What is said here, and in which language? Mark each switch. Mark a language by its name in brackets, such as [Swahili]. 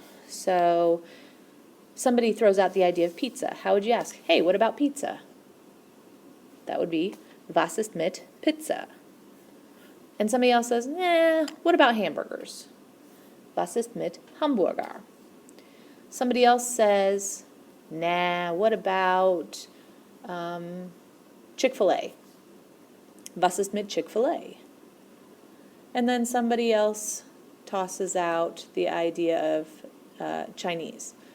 [English] So somebody throws out the idea of pizza. How would you ask? Hey, what about pizza? That would be, [German] was ist mit Pizza? [English] And somebody else says, nah, what about hamburgers? [German] Was ist mit Hamburger? [English] Somebody else says, nah, what about Chick-fil-A? [German] Was ist mit Chick-fil-A? [English] And then somebody else tosses out the idea of Chinese.